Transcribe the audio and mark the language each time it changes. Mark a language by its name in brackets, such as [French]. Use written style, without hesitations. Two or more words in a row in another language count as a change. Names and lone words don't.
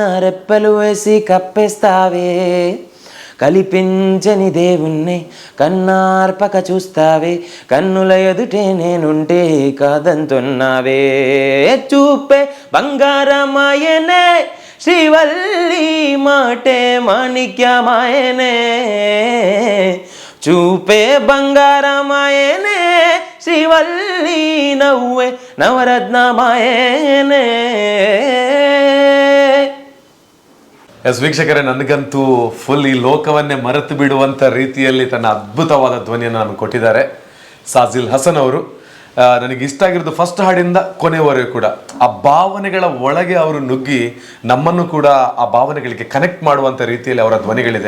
[Telugu] రెప్పలు వేసి కప్పేస్తావే కలిపించని దేవుణ్ణి కన్నార్పక చూస్తావే కన్నుల ఎదుటే నేనుంటే కాదంటున్నావే చూపే బంగారమాయనే శ్రీవల్లి మాటే మాణిక్యమాయనే చూపే బంగారమాయనే శ్రీవల్లి నవ్వే [Kannada] ನವರತ್ನಮಾಯನೇ. ಎಸ್ ವೀಕ್ಷಕರೇ, ನನಗಂತೂ ಫುಲ್ ಈ ಲೋಕವನ್ನೇ ಮರೆತು ಬಿಡುವಂಥ ರೀತಿಯಲ್ಲಿ ತನ್ನ ಅದ್ಭುತವಾದ ಧ್ವನಿಯನ್ನು ನಮಗೆ ಕೊಟ್ಟಿದ್ದಾರೆ ಸಾಜಿಲ್ ಹಸನ್ ಅವರು. ನನಗೆ ಇಷ್ಟ ಆಗಿರೋದು ಫಸ್ಟ್ ಹಾಡಿಂದ ಕೊನೆಯವರೆಗೂ ಕೂಡ ಆ ಭಾವನೆಗಳ ಒಳಗೆ ಅವರು ನುಗ್ಗಿ ನಮ್ಮನ್ನು ಕೂಡ ಆ ಭಾವನೆಗಳಿಗೆ ಕನೆಕ್ಟ್ ಮಾಡುವಂಥ ರೀತಿಯಲ್ಲಿ ಅವರ ಧ್ವನಿಗಳಿದೆ.